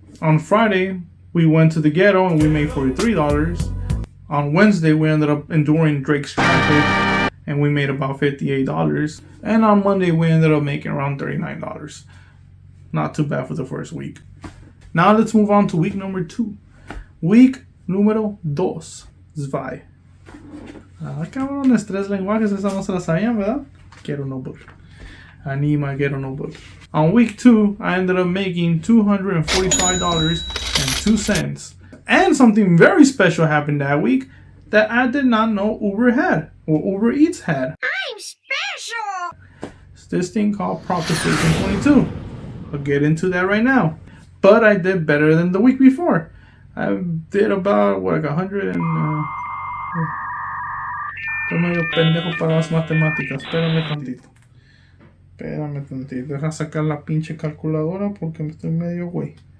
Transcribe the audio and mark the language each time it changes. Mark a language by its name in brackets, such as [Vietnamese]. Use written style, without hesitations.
[English] On Friday, we went to the ghetto and we made $43. On Wednesday, we ended up enduring Drake's traffic and we made about $58. And on Monday, we ended up making around $39. Not too bad for the first week. Now let's move on to week number 2. Week [Spanish] número [English] 2. [German] Zwei. [Spanish] Ah, cabrones, 3 lenguajes, esa no se la sabían, ¿verdad? Quiero notebook. [English] I need my ghetto notebook. On week 2, I ended up making $245.02. And something very special happened that week that I did not know Uber had, or Uber Eats had. I'm special! this thing called Proposition 22. I'll get into that right now. But I did better than the week before. I did about, what, like 100 and... [Spanish] Estoy medio pendejo para las matemáticas. Espérame tantito. Deja sacar la pinche calculadora porque me estoy medio güey.